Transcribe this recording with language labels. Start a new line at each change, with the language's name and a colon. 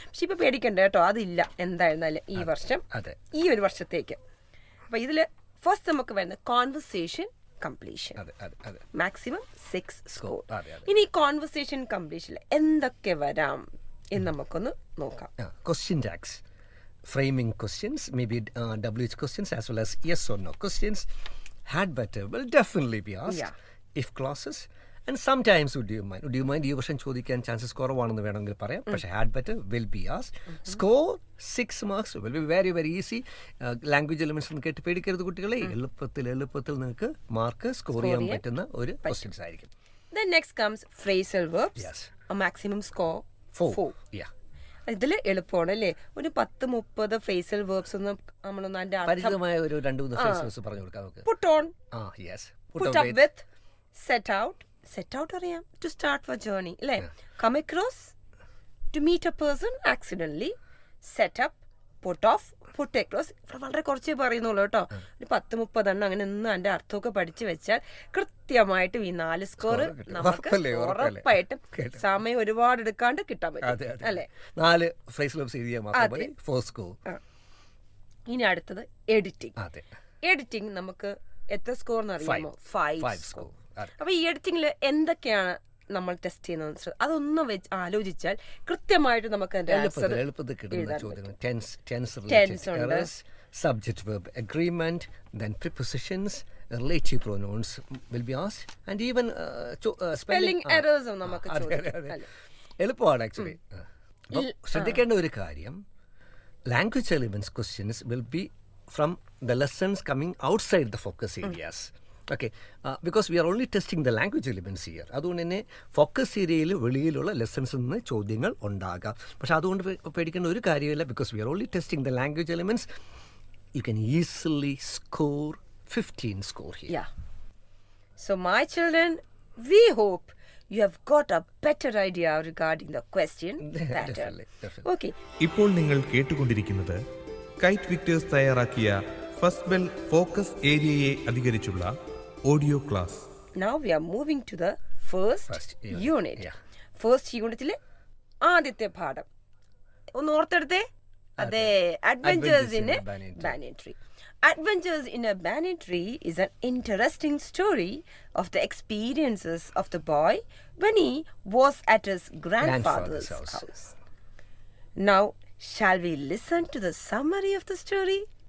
Malayalam: പക്ഷെ ഇപ്പൊ പേടിക്കണ്ട കേട്ടോ, അതില്ല എന്തായിരുന്നാലും ഈ വർഷം, ഈ ഒരു വർഷത്തേക്ക്. അപ്പൊ ഇതില് ഫസ്റ്റ് നമുക്ക് വരുന്നത് കോൺവെർസേഷൻ കംപ്ലീഷൻ, മാക്സിമം 6 സ്കോർ. ഇനി കോൺവെർസേഷൻ കംപ്ലീഷനിൽ എന്തൊക്കെ വരാം എന്ന് നമുക്കൊന്ന് നോക്കാം.
English: Question tags, framing questions, maybe WH questions as well as yes or no questions. Had better will definitely be asked. If clauses, and sometimes would you mind
Malayalam: ഈ വർഷം ചോദിക്കാൻ chances കുറവാണെന്ന് വേണമെങ്കിൽ പറയാം. പക്ഷേ
English: had better will be asked. Score 6 marks will be very very easy.
Malayalam: Language elements കേട്ട് പേടിക്കരുത് കുട്ടികളെ. എളുപ്പത്തിൽ നിങ്ങൾക്ക് മാർക്ക് സ്കോർ ചെയ്യാൻ പറ്റുന്ന ഒരു ക്വസ്റ്റ്യൻസ് ആയിരിക്കും.
English: Then next comes phrasal verbs. A maximum score 4.
Malayalam: ഇതില് എളുപ്പമാണ് അല്ലേ? ഒരു 10-30 ഫ്രേസൽ വേർബ്സ് ഒന്നും നമ്മളൊന്നും അതിന്റെ പരിചിതമായ ഒരു 2-3 ഫ്രേസസ് പറഞ്ഞു കൊടുക്കാം നമുക്ക്.
English: Put on, put up with, set out
Malayalam: അറിയാം,
English: to start for journey അല്ലേ? Come across, to meet a person accidentally, set up, put off, put across.
Malayalam: ഇവിടെ വളരെ കുറച്ചേ പറയുന്നുള്ളൂ കേട്ടോ. ഒരു 10-30 എണ്ണം അങ്ങനെ ഒന്നും അതിന്റെ അർത്ഥമൊക്കെ പഠിച്ചു വെച്ചാൽ കൃത്യമായിട്ടും ഈ 4 സ്കോർ നമുക്ക് ഉറപ്പായിട്ടും സമയം ഒരുപാട് എടുക്കാണ്ട് കിട്ടാൻ പറ്റും അല്ലെ? 4 ഫ്രേസൽ വേർബ്സ് എഴുതിയാൽ മാത്രമേ 4 സ്കോർ. ഇനി അടുത്തത് എഡിറ്റിംഗ് നമുക്ക് എത്ര സ്കോർ എന്ന് അറിയാമോ? 5 സ്കോർ. അപ്പൊ ഈ എഡിറ്റിംഗിൽ എന്തൊക്കെയാണ് നമ്മൾ ടെസ്റ്റ് ചെയ്യുന്നത് അതൊന്നും വെച്ച് ആലോചിച്ചാൽ കൃത്യമായിട്ട് നമുക്ക് എളുപ്പത്തിൽ കിട്ടുന്ന ചോദ്യങ്ങൾ.
English: tense, subject verb agreement, then prepositions, relative pronouns will be asked, and even
Malayalam: spelling errors നമുക്ക് ചോദിക്കാം. എളുപ്പമാണ് ആക്ച്വലി.
English: ശ്രദ്ധിക്കേണ്ട ഒരു കാര്യം, language elements questions will be from the lessons coming outside the focus areas. Okay, because we are only testing the language elements here.
Malayalam: അതുകൊണ്ട് തന്നെ focus ഏരിയയിൽ വെളിയിലുള്ള ലെസൺസിൽ നിന്ന് ചോദ്യങ്ങൾ ഉണ്ടാകാം. പക്ഷെ അതുകൊണ്ട് പേടിക്കേണ്ട ഒരു കാര്യമില്ല.
English: Because we are only testing the language elements. You can easily score 15 score here. Yeah. So my children, we hope you have got a better idea regarding the question pattern. Definitely. Okay.
Malayalam: ഇപ്പോൾ നിങ്ങൾ കേട്ടുകൊണ്ടിരിക്കുന്നത് KITE Victers തയ്യാറാക്കിയ first bell focus ഏരിയയെ അധികരിച്ചുള്ള audio class.
English: Now we are moving to the first unit.
Malayalam: First unitile ആദ്യത്തെ പാഠം ഒന്ന് ഓർത്തെടുത്തേ. അതെ,
English: Adventures in a Banyan Tree. Adventures in a Banyan Tree is an interesting story of the experiences of the boy when he was at his grandfather's house. Now, shall we listen to the summary of the story?